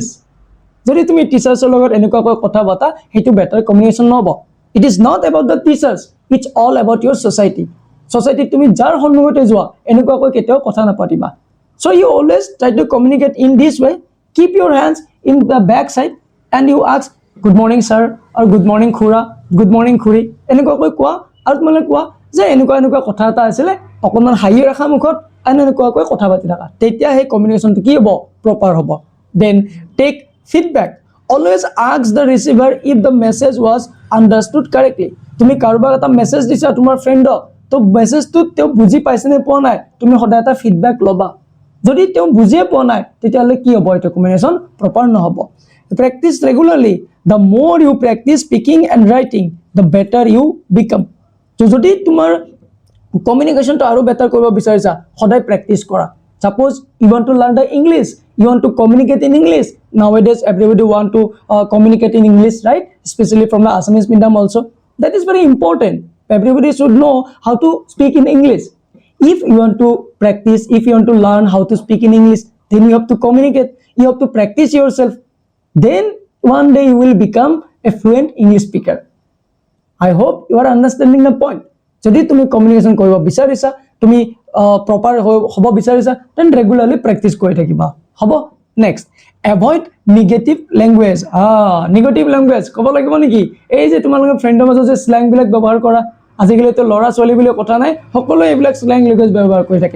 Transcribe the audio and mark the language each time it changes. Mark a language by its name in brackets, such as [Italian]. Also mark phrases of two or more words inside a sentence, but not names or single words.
[Assamese] যদি তুমি টিচাৰ্ছৰ লগত এনেকুৱাকৈ কথা পাতা, সেইটো [English] better communication [Assamese] নহ'ব। [English] It is not about the teachers, it's all about your society. [Assamese] ছ'চাইটিত তুমি যাৰ সন্মুখতে যোৱা এনেকুৱাকৈ কেতিয়াও কথা নাপাতিবা। [English] So you always try to communicate in this way, keep your hands in the back side and you ask good morning sir আৰু good morning খুৰা, good morning খুৰী, [Assamese] এনেকুৱাকৈ কোৱা। আৰু তোমালোকে কোৱা যে এনেকুৱা কথা এটা আছিলে, অকণমান হাঁহি ৰাখা মুখত, এনেকুৱাকৈ কথা পাতি থাকা। তেতিয়া সেই কমিউনিকেশ্যনটো কি হ'ব, প্ৰপাৰ হ'ব। [English] Then take feedback, always ask the receiver if the message was understood correctly. [Assamese] তুমি কাৰোবাক এটা মেছেজ দিছা তোমাৰ ফ্ৰেণ্ডক, তো মেছেজটো তেওঁ বুজি পাইছে নে পোৱা নাই, তুমি সদায় এটা ফিডবেক ল'বা। যদি তেওঁ বুজিয়ে পোৱা নাই তেতিয়াহ'লে কি হ'ব, এইটো কমিউনিকেশ্যন প্ৰপাৰ নহ'ব। [English] Practice regularly, the more you practice speaking and writing the better you become. [Assamese] তো যদি তোমাৰ কমিউনিকেশ্যনটো আৰু বেটাৰ কৰিব বিচাৰিছা, সদায় প্ৰেক্টিচ কৰা। [English] Suppose you want to learn the English, you want to communicate in English. Nowadays, everybody want to communicate in English, right? Especially from the Assamese medium also. That is very important. Everybody should know how to speak in English. If you want to practice, if you want to learn how to speak in English, then you have to communicate. You have to practice yourself. Then one day you will become a fluent English speaker. I hope you are understanding the point. [Assamese] যদি তুমি কমিউনিকেশ্যন কৰিব বিচাৰিছা, তুমি প্ৰপাৰ হ'ব বিচাৰিছা, [English] then regularly [Assamese] প্ৰেক্টিচ কৰি থাকিবা, হ'ব? [English] Next, avoid negative language. negative language [Assamese] ক'ব লাগিব নেকি? এই যে তোমালোকে ফ্ৰেণ্ডৰ মাজত যে শ্লেংবিলাক ব্যৱহাৰ কৰা, আজিকালিতো ল'ৰা ছোৱালী বুলি কথা নাই, সকলোৱে এইবিলাক [English] slang language [Assamese] ব্যৱহাৰ কৰি থাকে।